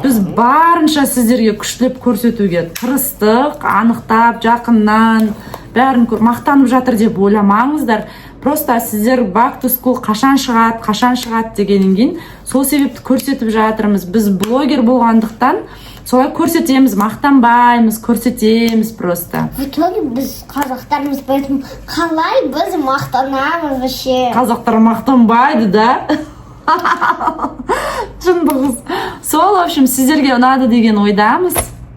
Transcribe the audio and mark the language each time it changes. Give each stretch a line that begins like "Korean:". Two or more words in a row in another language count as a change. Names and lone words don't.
Kazakh: Біз барынша сіздерге күштілеп көрсетуге тырыстық, анықтап, жақыннан, бәрін мақтанып жатыр деп ойламаңыздар. Просто сіздер Back to School қашан шығады дегеннен кейін сол себепті көрсетіп жатырмыз. Біз блогер болғандықтан солай көрсетеміз, мақтанбаймыз, көрсетеміз просто.
Russian: В итоге
Kazakh: біз қазақтарымыз, поэтому қалай біз мақтанамыз вообще. Қазақтар мақтанбайды, да? Шындығыз. Сол,
Russian: в общем,
Kazakh: сіздерге ұнады деген ойдамыз.